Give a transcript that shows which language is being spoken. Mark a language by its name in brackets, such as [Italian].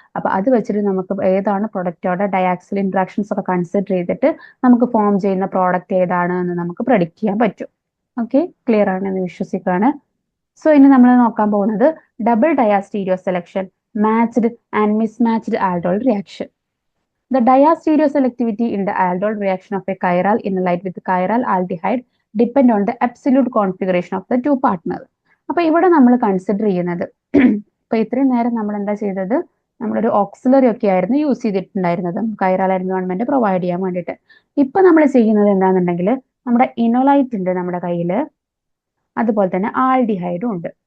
[Malayalam] അപ്പൊ അത് വെച്ചിട്ട് നമുക്ക് ഏതാണ് പ്രൊഡക്റ്റോടെ ഡയാക്സിൽ ഇന്ററാക്ഷൻസ് ഒക്കെ കൺസിഡർ ചെയ്തിട്ട് നമുക്ക് ഫോം ചെയ്യുന്ന പ്രോഡക്റ്റ് ഏതാണ് എന്ന് നമുക്ക് പ്രഡിക്റ്റ് ചെയ്യാൻ പറ്റും. ഓക്കെ, ക്ലിയർ ആണെന്ന് വിശ്വസിക്കുകയാണ്. സോ ഇനി നമ്മൾ നോക്കാൻ പോകുന്നത് double ഡയാസ്റ്റീരിയോ selection, matched and mismatched aldol reaction. [English] The diastereo selectivity in the aldol reaction of a chiral enolite with chiral aldehyde depend on the absolute configuration of the two partners. [Malayalam] അപ്പൊ ഇവിടെ നമ്മൾ consider ചെയ്യുന്നത് ഇപ്പൊ ഇത്രയും നേരം നമ്മൾ എന്താ ചെയ്തത്? നമ്മളൊരു ഓക്സിലറി ഒക്കെ ആയിരുന്നു യൂസ് ചെയ്തിട്ടുണ്ടായിരുന്നത് കൈറാൽ എൻവയോൺമെന്റ് പ്രൊവൈഡ് ചെയ്യാൻ വേണ്ടിയിട്ട്. ഇപ്പൊ നമ്മൾ ചെയ്യുന്നത് എന്താണെന്നുണ്ടെങ്കിൽ നമ്മുടെ ഇനോലൈറ്റ് ഉണ്ട് നമ്മുടെ കയ്യിൽ, അതുപോലെ തന്നെ ആൽഡിഹൈഡും ഉണ്ട്.